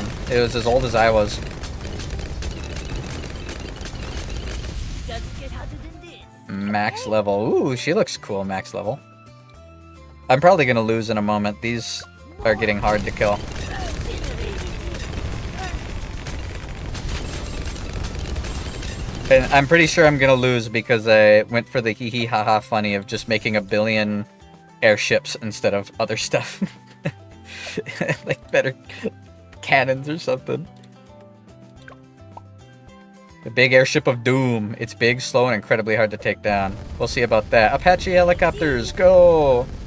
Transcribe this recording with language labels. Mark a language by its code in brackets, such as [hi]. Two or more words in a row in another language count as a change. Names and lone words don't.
[en] It was as old as I was. Max level. Ooh, she looks cool, max level. I'm probably gonna lose in a moment. These are getting hard to kill. And I'm pretty sure I'm gonna lose because I went for the hee hee ha ha funny of just making a billion airships instead of other stuff. Like better cannons or something. The big airship of doom. It's big, slow, and incredibly hard to take down. We'll see about that. Apache helicopters, go!